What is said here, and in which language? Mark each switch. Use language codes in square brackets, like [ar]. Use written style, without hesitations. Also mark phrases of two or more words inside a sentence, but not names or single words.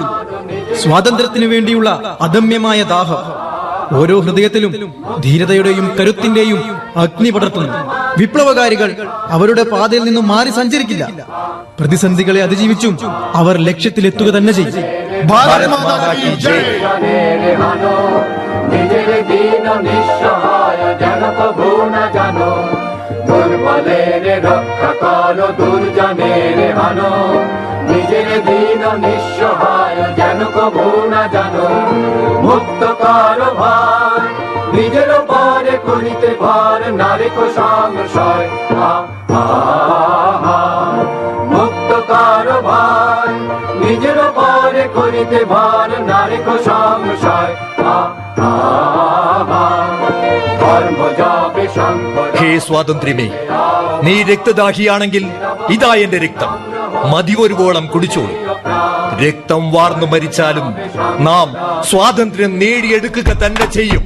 [ml] സ്വാതന്ത്ര്യത്തിനു വേണ്ടിയുള്ള അദമ്യമായ ദാഹം ഓരോ ഹൃദയത്തിലും ധീരതയുടെയും കരുത്തിന്റെയും അഗ്നി പടർത്തുന്നു. വിപ്ലവകാരികൾ അവരുടെ പാതയിൽ നിന്നും മാറി സഞ്ചരിക്കില്ല. പ്രതിസന്ധികളെ അതിജീവിച്ചും അവർ ലക്ഷ്യത്തിലെത്തുക തന്നെ ചെയ്യും. [hi] भारत माता की जय. [bn] নিজের দিন নিঃসহায় যেন প্রভু না জানো, দুর্বলের রক্ষা করো দুর্জনের হানো। নিজের দিন নিঃসহায় যেন প্রভু না জানো, মুক্ত করো ভাই নিজের পরে করিতে ভার, নারী কো সংশয় মুক্ত করো ভাই নিজের পরে করিতে ভার, নারী কো সংশয় [ml] ഹേ സ്വാതന്ത്ര്യമേ, നീ രക്തദാഹിയാണെങ്കിൽ ഇതാ എന്റെ രക്തം, മതിയൊരുവോളം കുടിച്ചോളൂ. രക്തം വാർന്നു മരിച്ചാലും നാം സ്വാതന്ത്ര്യം നേടിയെടുക്കുക തന്നെ ചെയ്യും.